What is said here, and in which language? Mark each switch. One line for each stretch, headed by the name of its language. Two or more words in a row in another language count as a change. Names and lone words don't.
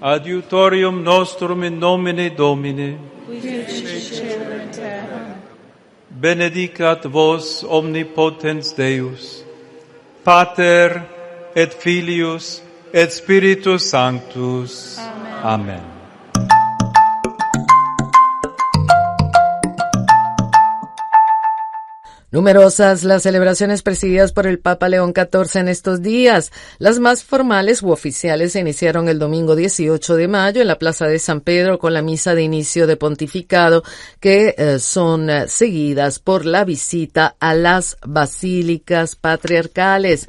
Latin: adiutorium nostrum in nomine Domini, qui fecit caelum et terra. Benedicat vos omnipotens Deus, Pater et Filius et Spiritus Sanctus. Amen.
Spanish: Numerosas las celebraciones presididas por el Papa León XIV en estos días. Las más formales u oficiales se iniciaron el domingo 18 de mayo en la Plaza de San Pedro con la misa de inicio de pontificado, que son seguidas por la visita a las basílicas patriarcales.